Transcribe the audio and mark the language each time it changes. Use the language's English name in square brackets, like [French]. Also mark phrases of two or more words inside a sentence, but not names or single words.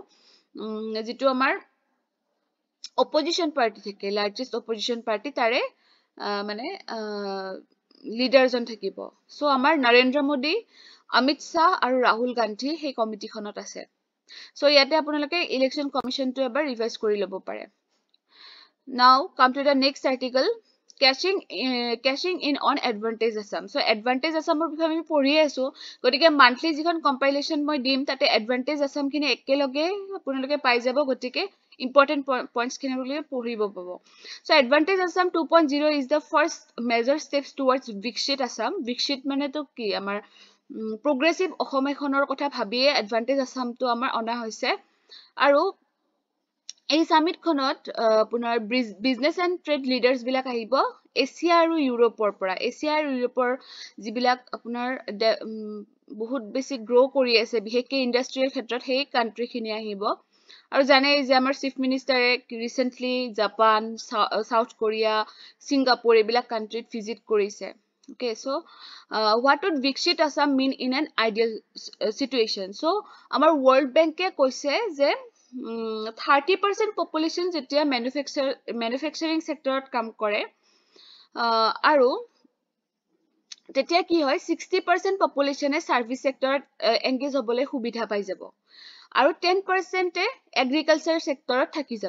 [Assamese] যিটো আমাৰ [English] opposition party [Assamese] থাকে [English] largest opposition party [Assamese] তাৰে মানে লিডাৰজন থাকিব চ' আমাৰ নৰেন্দ্ৰ মোদী অমিত শ্বাহ আৰু ৰাহুল গান্ধী সেই কমিটিখনত আছে চ' ইয়াতে আপোনালোকে ইলেকশ্যন কমিশ্যনটো এবাৰ ৰিভাইজ কৰি ল'ব পাৰে [English] Now come to the next article cashing in on advantage Assam so advantage Assam [Assamese] বিষয়ে আমি পঢ়ি আছো গতিকে মান্থলি যিখন কম্পাইলেশ্যন মই দিম তাতে advantage Assam খিনি একেলগে আপোনালোকে পাই যাব গতিকে [English] important points [Assamese] খিনি পঢ়িব পাব [English] so advantage Assam 2.0 is the first major steps towards Viksit Assam [Assamese] Viksit মানে তো কি আমাৰ progressive অসম এখনৰ কথা ভাবিয়ে advantage Assam তো আমাৰ অনা হৈছে আৰু এই সামিটখনত আপোনাৰ [English] business and trade leaders [Assamese] বিলাক আহিব এছিয়া আৰু ইউৰোপৰ পৰা। এছিয়া আৰু ইউৰোপৰ যিবিলাক আপোনাৰ বহুত বেছি গ্ৰ' কৰি আছে বিশেষকৈ ইণ্ডাষ্ট্ৰিয়েল ক্ষেত্ৰত, সেই কাণ্ট্ৰিখিনি আহিব। আৰু জানেই যে আমাৰ [English] chief minister [Assamese] ৰিচেণ্টলি জাপান, সাউথ কোৰিয়া, ছিংগাপুৰ এইবিলাক কাণ্ট্ৰিত ভিজিট কৰিছে। [English] Okay, so what would Viksit Assam mean in an ideal situation? [Assamese] So আমাৰ World Bank কৈছে যে 30% পপুলেশ্যন যেতিয়া [English] manufacturing sector [Assamese] কাম কৰে আৰু তেতিয়া কি হয় 60% পপুলেশ্যনে [English] service sector [Assamese] এংগেজ হ'বলৈ সুবিধা পাই যাব আৰু 10% [English] agriculture sector [Assamese] থাকি যাব।